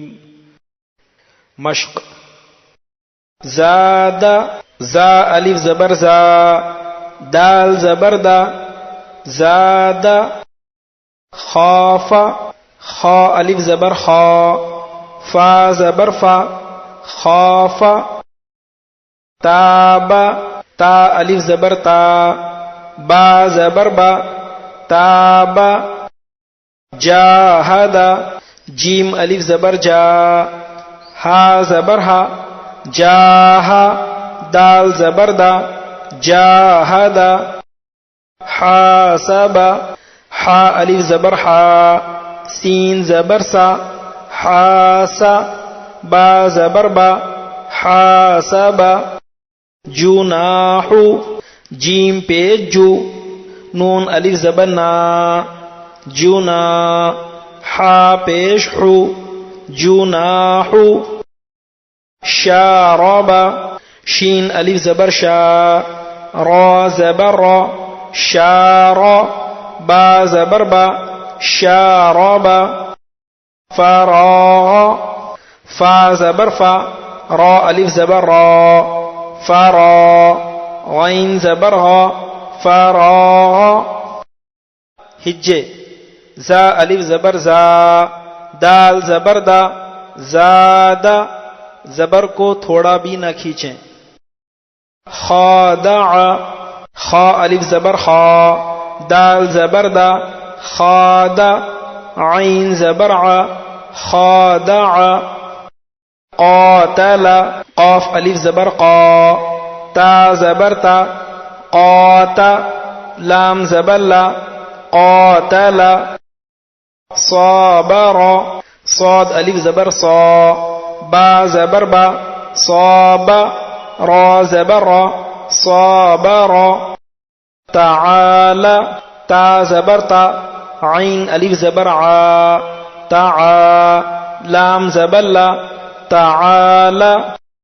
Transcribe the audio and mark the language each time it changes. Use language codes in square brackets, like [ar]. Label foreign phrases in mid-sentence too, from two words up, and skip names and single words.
[ur] مشق. زاد زا الف زبر زا، دال زبر دا، زاد. خاف خا الف زبر خا، فا زبر فا، خاف. تاب تا الف زبر تا، با زبر با، تاب. جاہد جیم الف زبر جا، ہا زبر ہا، جاہ. دال زبر دا، جاہد. حاسب حا الف زبر حا، سین زبر سا، حاسا. با زبر با، حاسب. جناح جیم پیش جو، نون الف زبر نا، جنا. حا پیش حو، جناح. شارب شین الف زبر شا، را زبر را، شار. با زبر با، شارب. فراغ فا زبر فا، را الف زبر را، فرا. غین زبر غا، فراغ. ہجے. زا الف زبر زا، دال زبر دا، زاد. زبر کو تھوڑا بھی نہ کھینچیں. خادع خا الف زبر خا، دال زبر دا، خاد. عین زبر ع، خادع. قاتل قاف الف زبر قا، تا زبر تا، قات. لام زبر لا، قاتل. صابر صاد الف زبر صا، با زبر با، صاب. را زبر را، صابر. تعال تا زبر تا، عین الف زبر ع، تعا. لام زبر لا، تعال.